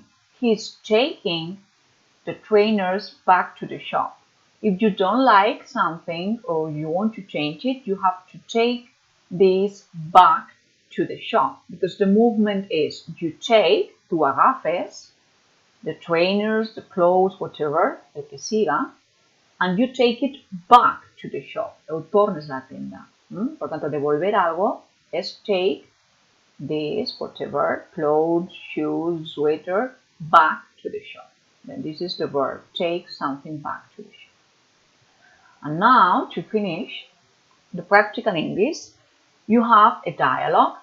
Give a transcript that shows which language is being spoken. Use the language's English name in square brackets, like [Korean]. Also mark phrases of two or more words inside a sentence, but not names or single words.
[English] He's taking the trainers back to the shop. If you don't like something or you want to change it, you have to take these back to the shop because the movement is you take, [Catalan] tú agafes, [English] the trainers, the clothes, whatever, [Catalan] el que siga, [English] and you take it back to the shop. [Catalan] O tornes la [Spanish] tienda. Por tanto, devolver algo es [English] take this, whatever, clothes, shoes, sweater, back to the shop. Then this is the verb, take something back to the shop. And now, to finish the practical English, you have a dialogue.